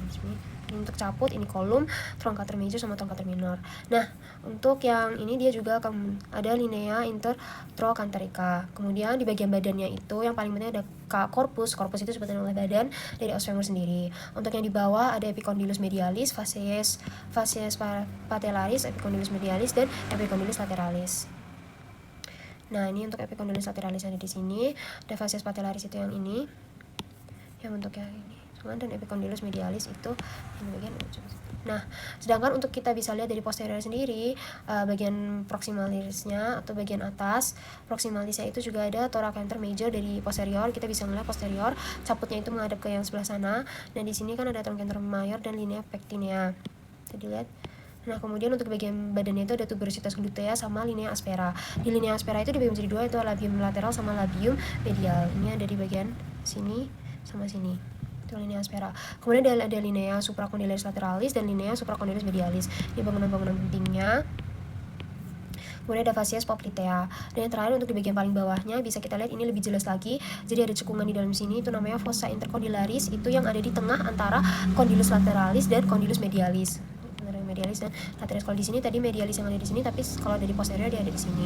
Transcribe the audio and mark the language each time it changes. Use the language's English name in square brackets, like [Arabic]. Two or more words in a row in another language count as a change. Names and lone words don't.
[Indonesian] Ini untuk caput, ini kolum, [Latin] trochanter major [Indonesian] sama [Latin] trochanter minor. [Indonesian] Nah, untuk yang ini dia juga akan ada [Latin] linea intertrochanterica. [Indonesian] Kemudian di bagian badannya itu yang paling penting ada corpus. Corpus itu sebetulnya oleh badan dari [Latin] os femur [Indonesian] sendiri. Untuk yang di bawah ada [Latin] epicondylus medialis, fascies patellaris, epicondylus medialis [Indonesian] dan [Latin] epicondylus lateralis. [Indonesian] Nah, ini untuk [Latin] epicondylus lateralis [Indonesian] ada di sini. Ada [Latin] fascies patellaris [Indonesian] itu yang ini. Yang bentuknya ini, dan [Latin] epicondylus medialis [Indonesian] itu yang bagian ujung. Nah, sedangkan untuk kita bisa lihat dari posterior sendiri, bagian proximalisnya atau bagian atas proximalisnya itu juga ada [Latin] trochanter major [Indonesian] dari posterior. Kita bisa melihat posterior caputnya itu menghadap ke yang sebelah sana. Dan di sini kan ada [Latin] trochanter major [Indonesian] dan [Latin] linea pectinea. [Indonesian] Bisa dilihat. Nah, kemudian untuk bagian badannya itu ada [Latin] tuberositas glutea [Indonesian] sama [Latin] linea aspera. [Indonesian] Di [Latin] linea aspera [Indonesian] itu dibagi menjadi dua, itu [Latin] labium lateral [Indonesian] sama [Latin] labium medial. [Indonesian] Ini ada di bagian sini sama sini, itu [Latin] linea aspera. [Indonesian] Kemudian ada [Latin] linea supracondylaris lateralis [Indonesian] dan [Latin] linea supracondylaris medialis. [Indonesian] Ini bangunan-bangunan pentingnya. Kemudian ada [Latin] fascies poplitea. [Indonesian] Dan yang terakhir untuk di bagian paling bawahnya bisa kita lihat ini lebih jelas lagi. Jadi ada cekungan di dalam sini, itu namanya [Latin] fossa intercondylaris, [Indonesian] itu yang ada di tengah antara [Latin] condylus lateralis [Indonesian] dan [Latin] condylus medialis. [Indonesian] Medialis dan lateralis. Kalau di sini tadi medialis yang ada di sini, tapi kalau dari posterior dia ada di sini.